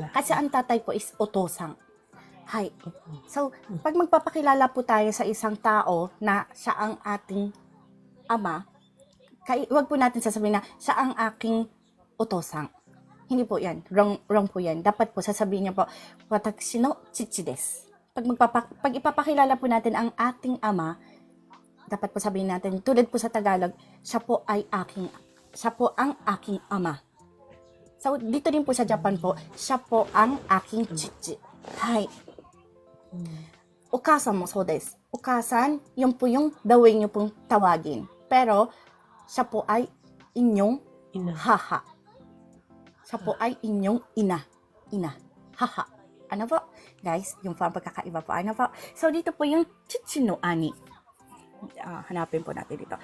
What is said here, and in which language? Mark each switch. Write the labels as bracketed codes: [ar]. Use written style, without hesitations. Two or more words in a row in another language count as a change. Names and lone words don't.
[tl] Kasi ang tatay po is otosang. Hay. So, pag magpapakilala po tayo sa isang tao na siya ang ating ama, wag po natin sasabihin na siya ang aking otosang. Hindi po yan. Wrong po yan. Dapat po sasabihin niyo po, [ja] 私の父です. [tl] Pag ipapakilala po natin ang ating ama, dapat po sabihin natin, tulad po sa Tagalog, siya po ang aking ama. So, dito din po sa Japan po, siya po ang aking chichi. [ja] はい。お母さんもそうです. [tl] Okasan, yun po yung [en] the way [tl] nyo pong tawagin. Pero, siya po ay inyong Ina. haha. Siya po ay inyong ina. Haha. Ano po? Guys, yung po ang pagkakaiba po. Ano po? So, dito po yung [ja] 父の兄. [tl] Hanapin po natin dito.